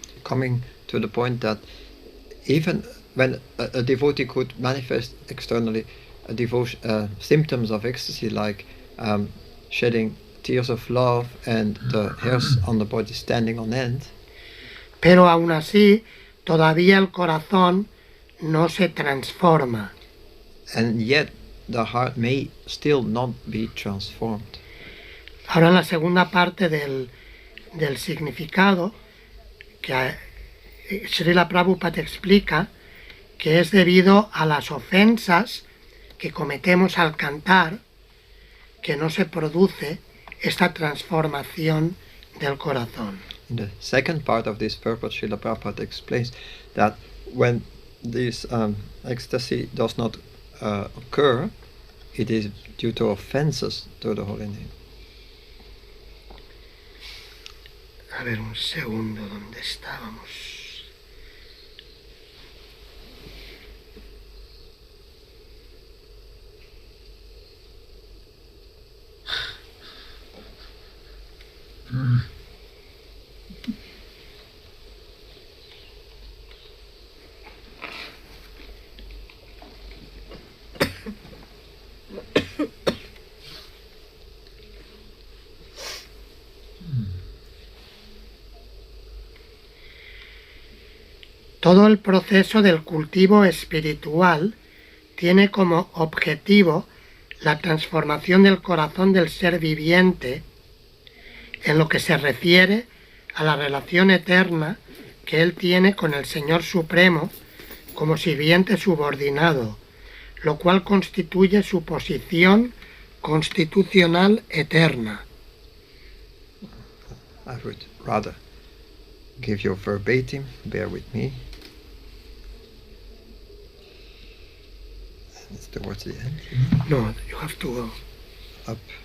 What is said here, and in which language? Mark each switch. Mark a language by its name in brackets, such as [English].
[English] Coming to the point that even when a devotee could manifest externally symptoms of ecstasy like shedding tears of love and the hairs on the body standing on end, [Spanish] pero aún así todavía el corazón no se transforma. [English] and yet the heart may still not be transformed. [Spanish] Ahora en la segunda parte del significado, que Srila Prabhupada explica que es debido a las ofensas que cometemos al cantar que no se produce esta transformación del corazón. [English] In the second part of this purport, Srila Prabhupada explains that when this ecstasy does not occur, it is due to offenses to the holy name. [Spanish] A ver, un segundo, ¿dónde estábamos? Todo el proceso del cultivo espiritual tiene como objetivo la transformación del corazón del ser viviente en lo que se refiere a la relación eterna que él tiene con el Señor Supremo como sirviente subordinado, lo cual constituye su posición constitucional eterna. [English] I would rather give you verbatim, bear with me. It's towards the end. No, you have to go. Up.